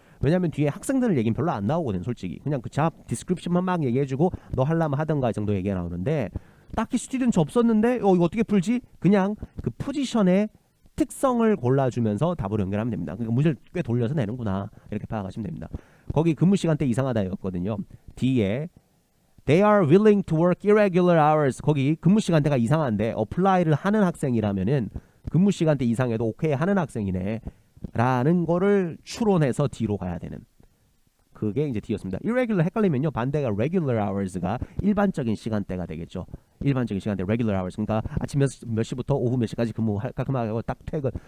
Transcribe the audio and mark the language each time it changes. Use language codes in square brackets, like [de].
[ko] 왜냐면 뒤에 학생들 얘기는 별로 안 나오거든 솔직히. 그냥 그 잡 디스크립션만 막 얘기해주고 너 하려면 하던가 정도 얘기가 나오는데 딱히 스튜던트 없었는데 이거 어떻게 풀지? 그냥 그 포지션의 특성을 골라주면서 답으로 연결하면 됩니다. 그러니까 문제를 꽤 돌려서 내는구나 이렇게 파악하시면 됩니다. 거기 근무 시간대 이상하다였거든요. D에 [en] They are willing to work irregular hours. [ko] 거기 근무 시간대가 이상한데 apply를 하는 학생이라면은 근무 시간대 이상해도 오케이 하는 학생이네 라는 거를 추론해서 D로 가야 되는 그게 이제 D였습니다. irregular 헷갈리면요 반대가 [en] regular hours [ko] 가 일반적인 시간대가 되겠죠. 일반적인 시간대 [en] regular hours. [ko] 그러니까 아침 몇 시부터 오후 몇 시까지 근무할까 그만하고 딱 퇴근.